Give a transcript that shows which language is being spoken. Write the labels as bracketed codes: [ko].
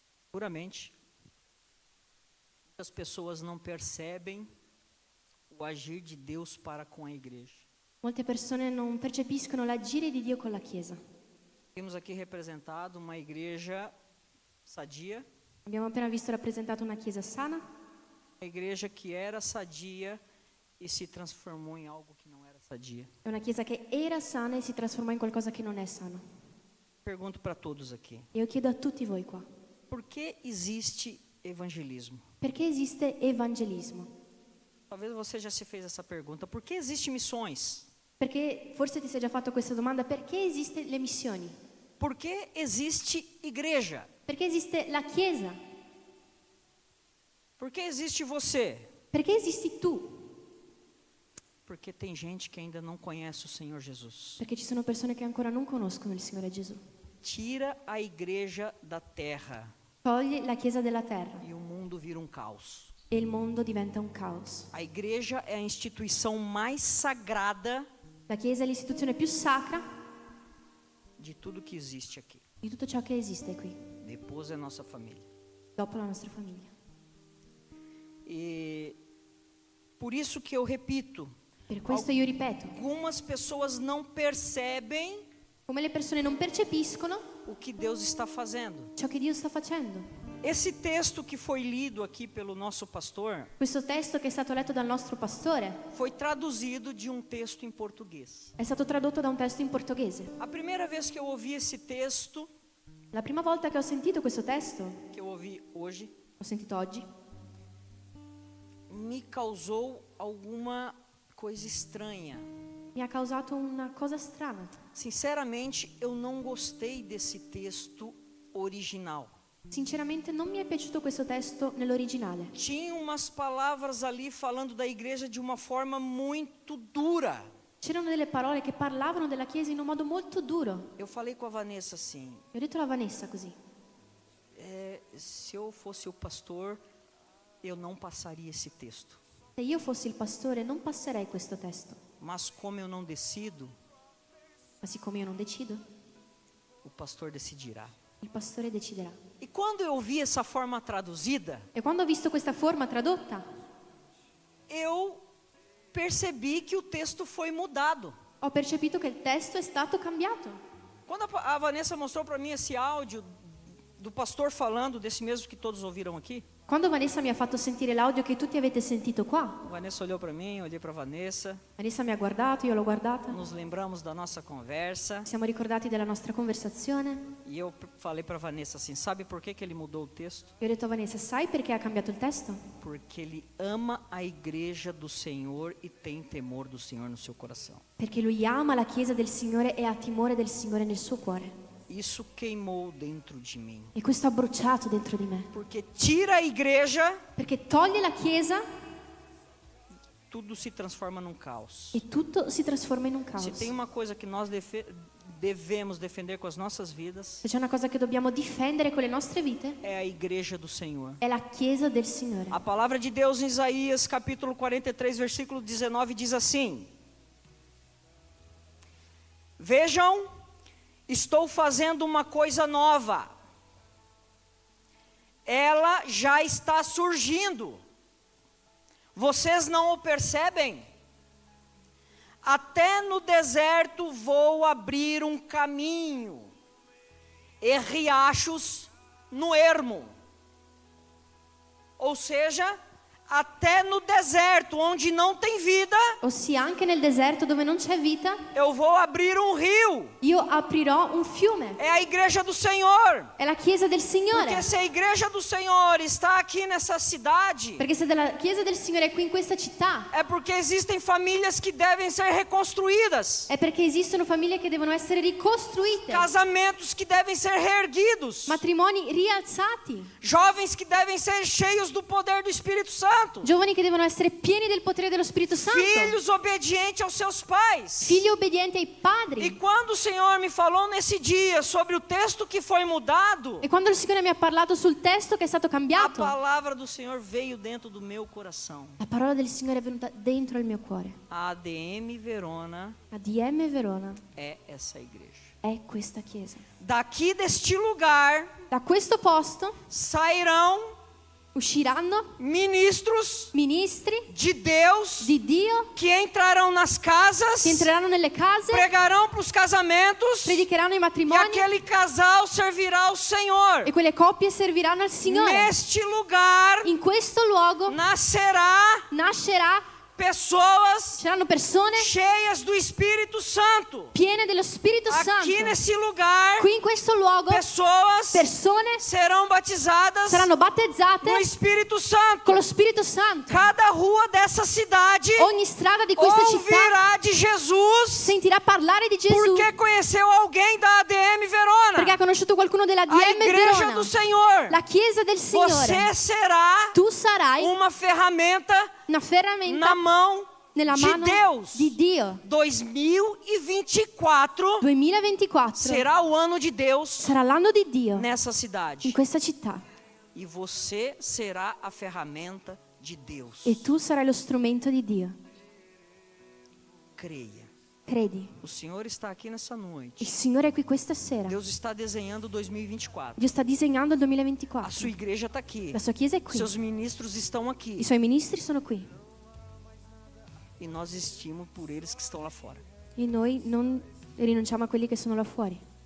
[pt] Puramente, muitas pessoas não percebem o agir de Deus para com a igreja. [it] Molte persone non percepiscono l'agire di Dio con la Chiesa. [pt] Temos aqui representado uma igreja sadia, [it] Abbiamo appena visto rappresentato una Chiesa sana, [pt] uma igreja que era sadia e se transformou em algo que não era sadia. [it] è una Chiesa che era sana e si trasformò in qualcosa che non è sano. [pt] Pergunto para todos aqui: [it] E io chiedo a tutti voi qua, [pt] por que existe evangelismo? [it] perché esiste evangelismo? [pt] Talvez você já se fez essa pergunta. Por que existem missões? [it] Perché forse ti sei già fatto questa domanda, perché esiste le missioni? [pt] Por que existe igreja? [it] Perché esiste la Chiesa? [pt] Por que existe você? [it] Perché esisti tu? [pt] Porque tem gente que ainda não conhece o Senhor Jesus. [it] Perché ci sono persone che ancora non conoscono il Signore Gesù. [pt] Tira a igreja da terra [it] Togli la Chiesa della terra [pt] e o mundo vira um caos. [it] e il mondo diventa un caos. [pt] A igreja é a instituição mais sagrada [it] La Chiesa è l'istituzione più sacra [pt] de tudo que existe aqui. [it] di tutto ciò che esiste qui, [pt] Depois é nossa família. [it] dopo la nostra famiglia. [pt] E por isso que eu repito, [it] Per questo io ripeto, [pt] algumas pessoas não percebem [it] come le persone non percepiscono [pt] o que Deus está fazendo. [it] ciò che Dio sta facendo. [pt] Esse texto que foi lido aqui pelo nosso pastor [it] Questo testo che è stato letto dal nostro pastore [pt] foi traduzido de um texto em português. [it] è stato tradotto da un testo in portoghese. [pt] A primeira vez que eu ouvi esse texto, [it] La prima volta che ho sentito questo testo, [pt] que eu ouvi hoje, [it] ho sentito oggi, [pt] me causou alguma coisa estranha. [it] mi ha causato una cosa strana. [pt] Sinceramente, eu não gostei desse texto original. [it] Sinceramente non mi è piaciuto questo testo nell'originale. [pt] Tinha umas palavras ali falando da igreja de uma forma muito dura. [it] C'erano delle parole che parlavano della Chiesa in un modo molto duro. [pt] Eu falei com a Vanessa assim: [it] E ho detto alla Vanessa così: [pt] se eu fosse o pastor, eu não passaria esse texto. [it] se io fossi il pastore non passerei questo testo. [pt] Mas como eu não decido, [it] Ma siccome io non decido, [pt] o pastor decidirá. [it] il pastore deciderà. [pt] E quando eu vi essa forma traduzida, [it] E quando ho visto questa forma tradotta, [pt] eu percebi que o texto foi mudado. [it] ho percepito che il testo è stato cambiato. [pt] Quando a Vanessa mostrou para mim esse áudio do pastor falando, desse mesmo que todos ouviram aqui, [it] Quando Vanessa mi ha fatto sentire l'audio che tutti avete sentito qua, [pt] a Vanessa olhou para mim, eu olhei para a Vanessa, [it] Vanessa mi ha guardato, io l'ho guardata, [pt] nos lembramos da nossa conversa, [it] siamo ricordati della nostra conversazione. [pt] e eu falei para a Vanessa assim: sabe por que ele mudou o texto? [it] E ho detto a Vanessa, sai perché ha cambiato il testo? [pt] Porque ele ama a igreja do Senhor e tem temor do Senhor no seu coração. [it] Perché lui ama la Chiesa del Signore e ha timore del Signore nel suo cuore. [pt] Isso queimou dentro de mim. [it] E questo ha bruciato dentro di me. [pt] Porque tira a igreja, [it] Perché toglie la Chiesa [pt] tudo se transforma num caos. [it] e tutto si trasforma in un caos. [pt] Se tem uma coisa que nós devemos defender com as nossas vidas, [it] Se c'è una cosa che dobbiamo difendere con le nostre vite, [pt] é a igreja do Senhor. [it] è la Chiesa del Signore. [pt] A palavra de Deus em Isaías, capítulo 43, versículo 19, diz assim: Vejam, estou fazendo uma coisa nova. Ela já está surgindo. Vocês não o percebem? Até no deserto vou abrir um caminho e riachos no ermo. Ou seja, até no deserto onde não tem vida, [it] Ossia anche nel deserto dove non c'è vita, [pt] eu vou abrir um rio. [it] io aprirò un fiume. [pt] É a igreja do Senhor. [it] È la Chiesa del Signore. [pt] Porque se a igreja do Senhor está aqui nessa cidade, [it] Perché se della Chiesa del Signore è qui in questa città, [pt] é porque existem famílias que devem ser reconstruídas, [it] è perché esistono famiglie che devono essere ricostruite, [pt] casamentos que devem ser reerguidos, [it] matrimoni rialzati, [pt] jovens que devem ser cheios do poder do Espírito Santo, [it] giovani che devono essere pieni del potere dello Spirito Santo, [pt] filhos obedientes aos seus pais. [it] figli obbedienti ai [pt] E [it] padri. [pt] quando o Senhor me falou nesse dia sobre o texto que foi mudado, [it] E quando il Signore mi ha parlato sul testo che è stato [pt] a [it] cambiato, [pt] palavra do Senhor veio dentro do meu coração. [it] la parola del Signore è venuta dentro il mio cuore. [pt] A ADM Verona [it] ADM Verona [pt] é essa igreja. [it] è questa Chiesa. [pt] Daqui deste lugar [it] Da questo posto [pt] sairão [it] usciranno [pt] ministros [it] ministri [pt] de Deus [it] di Dio [pt] que entrarão nas casas, [it] che entreranno nelle case, [pt] pregarão para os casamentos, [it] predicheranno i [pt] e [it] matrimoni [pt] aquele casal servirá ao Senhor. [it] e quelle coppie serviranno al Signore. [pt] Neste lugar [it] In questo luogo [pt] nascerá [it] nascerà [pt] pessoas [it] C'erano persone [pt] cheias do Espírito Santo. [it] piene dello Spirito [pt] Aqui [it] Santo. [pt] nesse lugar, [it] Qui in questo luogo [pt] pessoas [it] persone [pt] serão batizadas [it] saranno [pt] no [it] battezzate [pt] Espírito Santo. [it] con lo Spirito Santo. [pt] Cada rua dessa cidade [it] Ogni strada di questa città [pt] ouvirá de Jesus [it] sentirà parlare di Gesù [pt] porque conheceu alguém da ADM Verona. [it] perché ha conosciuto qualcuno della A DM [pt] igreja [it] Verona. [pt] do Senhor. [it] La Chiesa del Signore. [pt] Você será [it] Tu sarai [pt] uma ferramenta [it] una ferramenta [pt] na mão [it] nella [pt] de [it] mano [pt] Deus. [it] di Dio. [pt] 2024 [it] 2024 [pt] será o ano de Deus [it] sarà l'anno di Dio [pt] nessa cidade. [it] in questa città [pt] E você será a ferramenta de Deus. [it] e tu sarai lo strumento di Dio. [pt] Creia. [it] Credi, [pt] O Senhor está aqui nessa noite. [it] il Signore è qui questa sera. [pt] Deus está desenhando 2024. [it] Dio sta disegnando il [pt] A [it] 2024. [pt] sua igreja está aqui. [it] La sua Chiesa è qui. [pt] Seus ministros estão aqui. [it] I suoi ministri sono qui. [pt] E nós estimamos por eles que estão lá fora. [it] E noi non rinunciamo a quelli che sono là fuori.